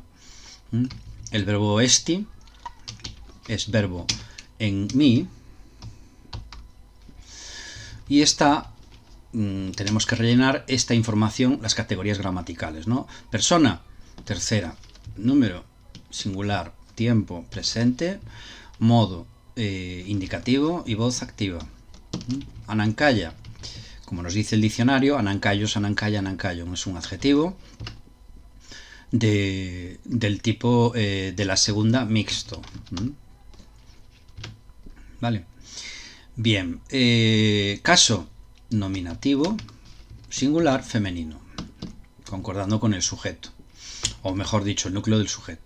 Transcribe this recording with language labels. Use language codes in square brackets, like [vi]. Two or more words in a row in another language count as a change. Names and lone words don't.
[es] El verbo esti es verbo en mí y está, tenemos que rellenar esta información, las categorías gramaticales, ¿no? Persona, tercera, número, singular, tiempo, presente, modo, indicativo y voz activa. Anankaya, como nos dice el diccionario, [el] ἀναγκαῖος, ἀναγκαία, ἀναγκαῖον, [es] es un adjetivo del tipo de la segunda mixto. Vale. Bien, caso nominativo, singular, femenino, concordando con el sujeto, o mejor dicho, el núcleo del sujeto.